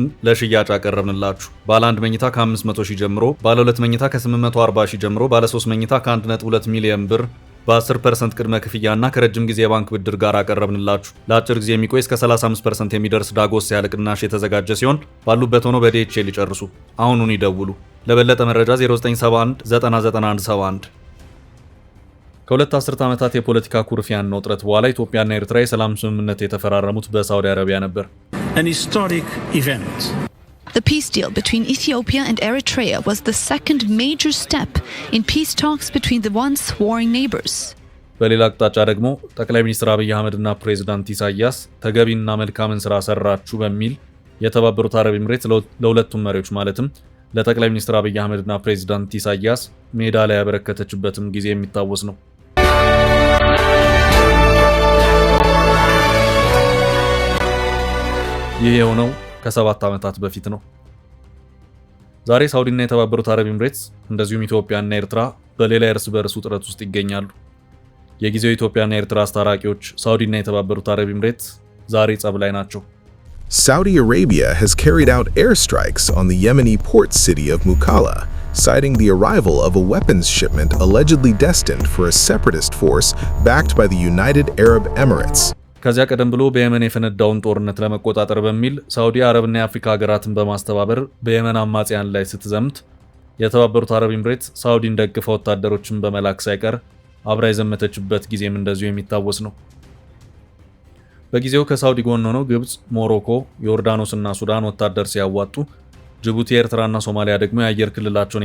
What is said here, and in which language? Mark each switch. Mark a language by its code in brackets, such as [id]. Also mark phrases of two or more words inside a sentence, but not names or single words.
[am] ለሽያጭ አቀረብንላችሁ። ባለ 1 መኝታ ከ500,000 ጀምሮ፣ ባለ 2 መኝታ ከ840,000 ጀምሮ፣ ባለ 3 መኝታ ከ1.2 ሚሊዮን ብር በ10% ቅድመ ክፍያና ከረጅም ጊዜ የባንክ ብድር ጋር አቀረብንላችሁ። ለአጭር ጊዜ የሚቆይ እስከ 35% የሚደርስ ዳጎስ ያለ ቅናሽ የተዘጋጀ ሲሆን ባሉበት ሆኖ በዲኤችኤል ይጨርሱ። አሁኑን ይደውሉ። ለበለጠ መረጃ 0971 99171። ከሁለት አስርት ዓመታት የፖለቲካ ኩርፊያና ውጥረት በኋላ ኢትዮጵያና ኤርትራ የሰላም ስምምነት የተፈራረሙት በሳውዲ አረቢያ ነበር። [en] An historic event. The peace deal between Ethiopia and Eritrea was the second major step in peace talks between the once warring neighbors. [am] በሌላ አቅጣጫ ደግሞ ጠቅላይ ሚኒስትር አብይ አህመድና ፕሬዝዳንት ኢሳያስ ተገቢና መልካምን ስራ ሰራችሁ በሚል የተባበሩት አረብ ኤምሬት ለሁለቱም መሪዎች ማለትም ለጠቅላይ ሚኒስትር አብይ አህመድና ፕሬዝዳንት ኢሳያስ ሜዳሊያ ያበረከተችበትም ጊዜ የሚታወስ ነው። ይህ የሆነው ከ7 ዓመታት በፊት ነው። ዛሬ ሳውዲና የተባበሩት አረብ ኤምሬትስ እንደዚሁም ኢትዮጵያና ኤርትራ በሌላ የእርስ በርስ ውጥረት ውስጥ ይገኛሉ። የጊዜው ኢትዮጵያና ኤርትራ አስታራቂዎች ሳውዲና የተባበሩት አረብ ኤምሬትስ ዛሬ ጸብ ላይ ናቸው። [en] Saudi Arabia has carried out airstrikes on the Yemeni port city of Mukalla, citing the arrival of a weapons shipment allegedly destined for a separatist force backed by the United Arab Emirates. [am] ከዚያ ቀደም ብሎ በየመን የፈነዳውን ጦርነት ለመቆጣጠር በሚል ሳውዲ አረብና የአፍሪካ ሀገራትን በማስተባበር በየመን አማጽያን ላይ ስትዘምት የተባበሩት አረብ ኤምሬትስ ሳውዲን ደግፋ ወታደሮችን በመላክ ሳይቀር አብራ የዘመተችበት ጊዜም እንደዚሁ የሚታወስ ነው። በጊዜው ከሳውዲ ጎን ሆነው ግብጽ፣ ሞሮኮ፣ ዮርዳኖስና ሱዳን ወታደር ሲያዋጡ ጅቡቲ፣ ኤርትራና ሶማሊያ ደግሞ የአየር ክልላቸውን